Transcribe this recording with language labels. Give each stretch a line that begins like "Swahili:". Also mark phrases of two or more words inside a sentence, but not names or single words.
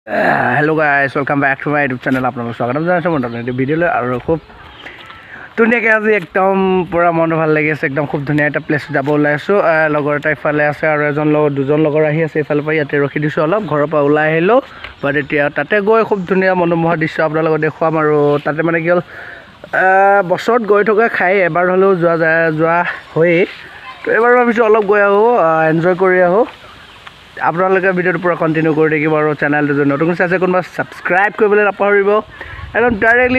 English: hello guys welcome back to my YouTube channel
Assamese: আপলোক স্বাগতম জনাইছোঁ মই নতুন ভিডিঅ'লৈ আৰু খুব ধুনীয়াকৈ আজি একদম পুৰা মনটো ভাল লাগি আছে একদম খুব ধুনীয়া এটা প্লেচ যাব ওলাইছোঁ লগৰ এটা ইফালে আছে আৰু দুজন লগৰ আহি আছে ইফালৰ পৰা ইয়াতে ৰখি দিছোঁ অলপ ঘৰৰ পৰা ওলাই আহিলোঁ বাট এতিয়া তাতে গৈ খুব ধুনীয়া মনোমোহা দৃশ্য আপোনালোকক দেখুৱাম আৰু তাতে মানে কি হ'ল বছৰত গৈ থকা খাই এবাৰ হ'লেও যোৱা হয়েই তো এবাৰ ভাবিছোঁ অলপ গৈ আহোঁ এনজয় কৰি আহোঁ আপোনালোকে ভিডিঅ'টো পুৰা কণ্টিনিউ কৰি থাকিব আৰু চেনেলটো যদি নতুন চাইছে কোনোবা ছাবস্ক্ৰাইব কৰিবলৈ নাপাহৰিব একদম ডাইৰেক্টলি